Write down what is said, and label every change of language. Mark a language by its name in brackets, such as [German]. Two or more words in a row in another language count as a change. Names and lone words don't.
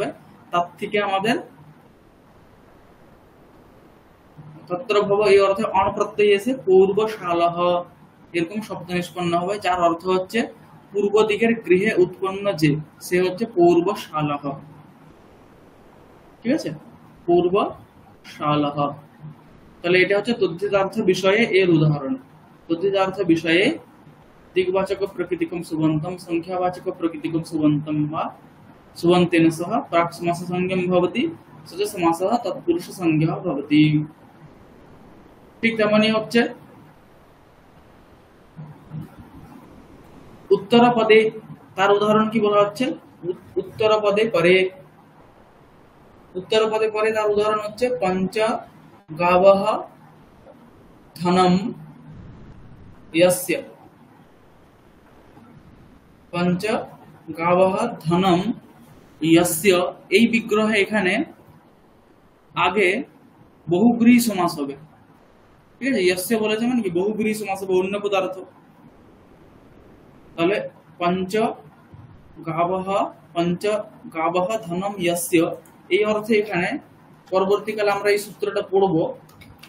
[Bangla] তার থেকে আমাদের তত্র ভব এই অর্থে অণ প্রত্যয় এসে পূর্ব শালহ এরকম শব্দ নিষ্পন্ন হবে, যার অর্থ হচ্ছে পূর্ব দিকের গৃহে উৎপন্ন যে, সে হচ্ছে পূর্ব শালহ। ঠিক আছে? পূর্ব শালহ। তাহলে এটা হচ্ছে তদ্ধিতার্থ বিষয়ে এর উদাহরণ। তদ্ধিতার্থ বিষয়ে [Sanskrit] दिग्वाचक प्रकृतिकम सुबंतम संख्यावाचक प्रकृतिकम सुबंतम वा सुबंतेन सह प्राक् समास संज्ञम भवति सज समासः तत्पुरुष संज्ञा भवति। [Bangla] ঠিক তেমনি হচ্ছে উত্তর পদে, তার উদাহরণ কি বলা হচ্ছে? উত্তর পদে পরে, উত্তর পদে পরে তার উদাহরণ হচ্ছে [Sanskrit] পঞ্চ গাবহ ধনম यस्य। पंच गावः धनम यस्य [Bangla] এই বিগ্রহে এখানে আগে বহুব্রীহি সমাস হবে। ঠিক আছে? यस्य বলেছে মানে কি বহুব্রীহি সমাস হবে, অন্য পদার্থ। তাহলে [Sanskrit] पंच गावः धनम यस्य [Bangla] এই অর্থে এখানে পরবর্তীকালে আমরা এই সূত্রটা পড়ব,